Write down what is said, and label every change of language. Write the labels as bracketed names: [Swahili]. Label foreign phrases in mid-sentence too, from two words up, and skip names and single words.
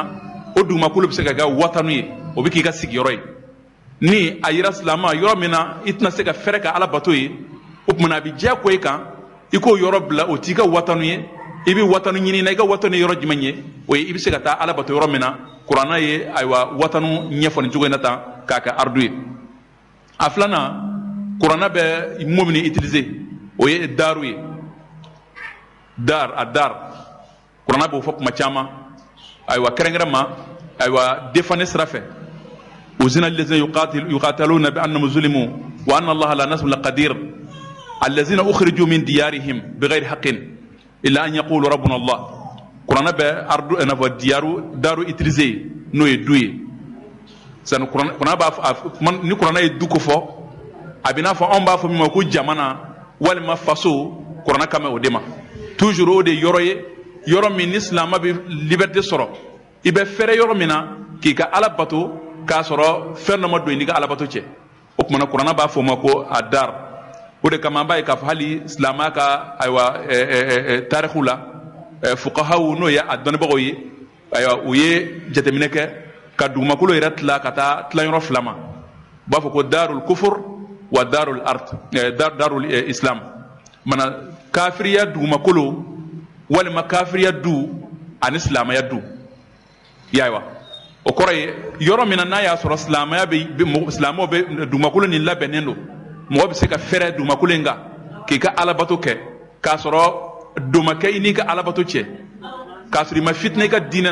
[Bambara] o dugumakolo bɛ se ka kɛ watanu ye o bɛ k'i ka sigiyɔrɔ ye ni a yira silamɛ yɔrɔ min na i tɛna se ka fɛrɛ ka Ala bato ye o tuma na a bɛ diyagoya i kan i k'o yɔrɔ bila o t'i ka watanu ye i bɛ watanu ɲini na i ka watanu ye yɔrɔ jumɛn ye o ye i bɛ se ka taa Ala bato yɔrɔ min na kuranɛ ye ayiwa watanu ɲɛfɔ nin cogo in na tan k'a kɛ ardu ye a filanan kuranɛ bɛ mot min utiliser o ye daru ye dar kuranɛ b'o fɔ kuma caman ayiwa kɛrɛnkɛrɛn ma ayiwa defane sira fɛ [Arabic] أذن للذين يقاتلون بأنهم ظلموا وأن الله لا نصر قدير الذين أخرجوا من ديارهم بغير حق إلا أن يقولوا ربنا الله [Bambara] kuranɛ bɛ ardu na fɔ daru utiliser n'o ye du ye sani kuranɛ b'a ni kuranɛ ye du ko fɔ a bɛ n'a fɔ anw b'a fɔ min ma ko jamana walima faso kuranɛ kan bɛ o de ma toujours o de yɔrɔ ye yɔrɔ min ni silamɛ bɛ liberté sɔrɔ i bɛ fɛrɛ yɔrɔ min na k'i ka Ala bato k'a sɔrɔ fɛn dɔ ma don i n'i ka Ala bato cɛ o tuma na kuranɛ b'a fɔ o ma ko a dar o de kama an b'a ye k'a fɔ hali silamɛya ka ayiwa tariku la fuqahaw n'o ye a dɔnnibagaw ye ayiwa u ye jateminɛ kɛ ka dugumakolo yɛrɛ tila ka taa tilayɔrɔ fila ma u b'a fɔ ko [Arabic] دار الكفر ودار [Bambara] islam mana kafiriya dugumakolo walima kafiriya du ani silamɛya du yayiwa o kɔrɔ ye yɔrɔ min na n'a y'a sɔrɔ silamɛw bɛ dugumakolo nin labɛnnen don mɔgɔ bɛ se ka fɛrɛ dugumakolo in kan k'i ka Alabato kɛ k'a sɔrɔ don ma kɛ i n'i ka Alabato cɛ k'a sɔrɔ i ma fitinɛ i ka diinɛ